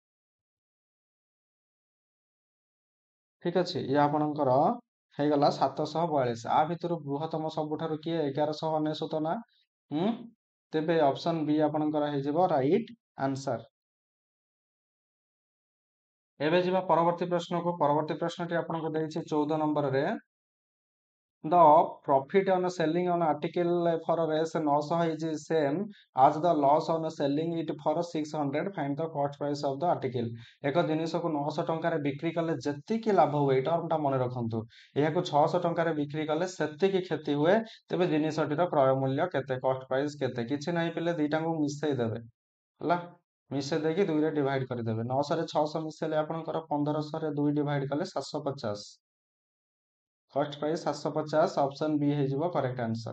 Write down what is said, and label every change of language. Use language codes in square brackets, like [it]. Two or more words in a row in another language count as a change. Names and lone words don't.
[or] ଠିକ ଅଛି ଇଏ ଆପଣଙ୍କର ହେଇଗଲା 742 ଆ ଭିତରୁ ବୃହତ୍ତମ ସବୁଠାରୁ କିଏ 1199 ନା ତେବେ [en] option B [or] ଆପଣଙ୍କର ହେଇଯିବ [en] right answer. [or] ଏବେ ଯିବା ପରବର୍ତ୍ତୀ ପ୍ରଶ୍ନକୁ ପରବର୍ତ୍ତୀ ପ୍ରଶ୍ନଟି ଆପଣଙ୍କୁ ଦେଇଛି 14 ନମ୍ବରରେ [en] the profit on selling an article for a race 900 is same as the loss on selling it for 600 find the cost price of the article [or] ଏକ ଜିନିଷକୁ 900 ଟଙ୍କାରେ ବିକ୍ରି କଲେ ଯେତିକି ଲାଭ ହୁଏ ଏଇଟା ଟର୍ମଟା ମନେ ରଖନ୍ତୁ ଏହାକୁ 600 ଟଙ୍କାରେ ବିକ୍ରି କଲେ ସେତିକି କ୍ଷତି ହୁଏ ତେବେ ଜିନିଷଟିର କ୍ରୟ ମୂଲ୍ୟ କେତେ [en] cost price [or] କେତେ କିଛି ନାହିଁ ପିଲେ ଦିଟାଙ୍କୁ ମିଶେଇ ଦେବେ ହେଲା ମିଶେଇ ଦେଇକି 2 ରେ ଡିଭାଇଡ କରିଦେବେ 900 ରେ 600 ମିଶେଇଲେ ଆପଣଙ୍କର 1500 ରେ 2 ଡିଭାଇଡ କଲେ 750 [en] first price [or] 750 [en] option B [or] ହେଇଯିବ [en] correct answer.